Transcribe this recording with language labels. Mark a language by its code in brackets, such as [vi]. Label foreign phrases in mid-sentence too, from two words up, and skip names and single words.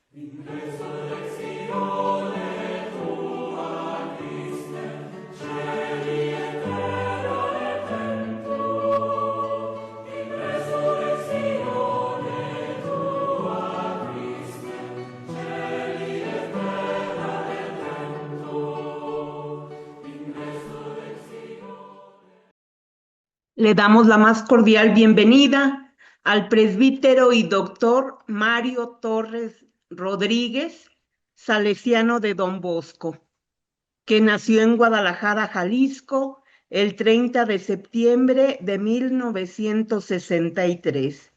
[la] In resurrectione tua, Christe, celi et terra et templo. In resurrectione tua, Christe, celi et terra et templo. In resurrectione. [es] Le damos la más cordial bienvenida al presbítero y doctor Mario Torres Rodríguez, salesiano de Don Bosco, que nació en Guadalajara, Jalisco, el 30 de septiembre de 1963.